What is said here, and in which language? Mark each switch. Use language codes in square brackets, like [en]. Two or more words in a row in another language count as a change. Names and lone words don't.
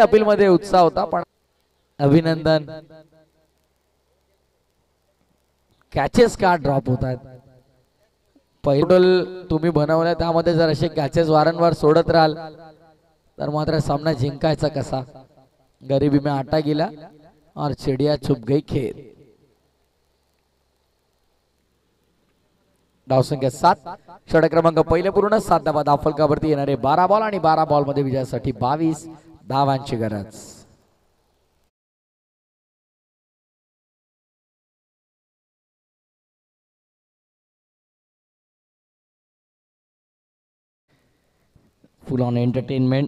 [mr] अपील मध्ये उत्साह होता पण अभिनंदन. कॅचेस का ड्रॉप होत आहेत. पहिलं तुम्ही बनवलं त्यामध्ये जर असे कॅचेस वारंवार सोडत राहाल तर मात्र सामना जिंकायचा कसा. [hi] गरीबी में आटा गिला और चिड़िया छुप गई खेत. [mr] धावसंख्या 7. षटक क्रमांक पहिले पूर्ण 7 धावा. धावफलकावरती येणारे 12 बॉल आणि 12 बॉल मध्ये विजयासाठी 22 धावांची गरज. [en] Full on entertainment.